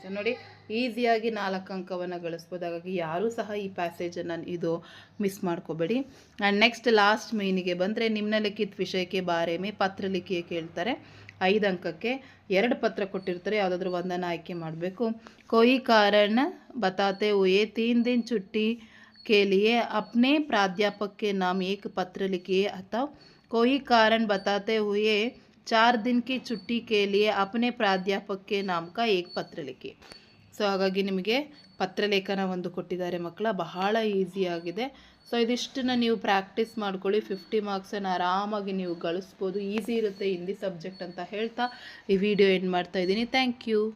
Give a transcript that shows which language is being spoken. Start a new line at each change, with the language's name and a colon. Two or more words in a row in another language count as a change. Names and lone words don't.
Kannada: ನೋಡಿ ಈಸಿಯಾಗಿ 4 ಅಂಕವನ್ನು ಗಳಿಸ್ಬೋದು. ಹಾಗಾಗಿ ಯಾರೂ ಸಹ ಈ ಪ್ಯಾಸೇಜನ್ನು ಇದು ಮಿಸ್ ಮಾಡ್ಕೋಬೇಡಿ.
English: and next last
Kannada: ಮೇನಿಗೆ ಬಂದರೆ ನಿಮ್ನಲಿಖಿತ ವಿಷಯಕ್ಕೆ
Hindi: बारे में पत्र लिखिए
Kannada: ಕೇಳ್ತಾರೆ. 5 ಅಂಕಕ್ಕೆ 2 ಪತ್ರ ಕೊಟ್ಟಿರ್ತಾರೆ, ಯಾವುದಾದ್ರೂ ಒಂದನ್ನು ಆಯ್ಕೆ ಮಾಡಬೇಕು.
Hindi: कोई कारण बताते हुए 3 दिन छुट्टी के लिए अपने प्राध्यापक के नाम एक पत्र लिखिए अथवा कोई कारण बताते हुए 4 दिन की छुट्टी के लिए अपने प्राध्यापक के नाम का एक पत्र लिखिए.
Kannada: ಸೊ ಹಾಗಾಗಿ ನಿಮಗೆ ಪತ್ರಲೇಖನ ಒಂದು ಕೊಟ್ಟಿದ್ದಾರೆ ಮಕ್ಕಳ, ಬಹಳ ಈಸಿಯಾಗಿದೆ. ಸೊ ಇದಿಷ್ಟನ್ನು ನೀವು ಪ್ರಾಕ್ಟೀಸ್ ಮಾಡ್ಕೊಳ್ಳಿ. 50 ಮಾರ್ಕ್ಸನ್ನು ಆರಾಮಾಗಿ ನೀವು ಗಳಿಸ್ಬೋದು. ಈಸಿ ಇರುತ್ತೆ
English: Hindi subject
Kannada: ಅಂತ ಹೇಳ್ತಾ ಈ
English: video end
Kannada: ಮಾಡ್ತಾ ಇದ್ದೀನಿ.
English: thank you.